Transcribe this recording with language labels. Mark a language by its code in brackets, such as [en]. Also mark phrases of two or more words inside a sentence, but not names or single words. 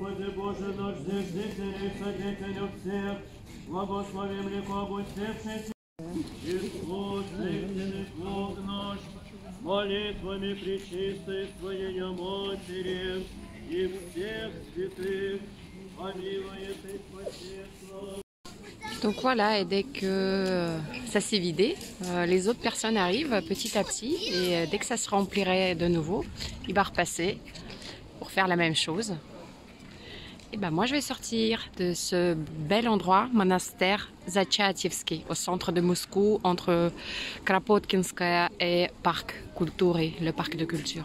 [ru] Боже наш, зиждитель и содетель всех, благословим легко будь Христос, истинный Бог наш, молитвами пречистой Твоей Матери и всех святых, помилует и спасет. [fr] Donc voilà, et dès que ça s'est vidé, les autres personnes arrivent petit à petit et dès que ça se remplirait de nouveau, il va repasser pour faire la même chose. Et ben moi je vais sortir de ce bel endroit, monastère Zachaïevski, au centre de Moscou, entre Kropotkinskaya et Parc Kultury, le parc de culture.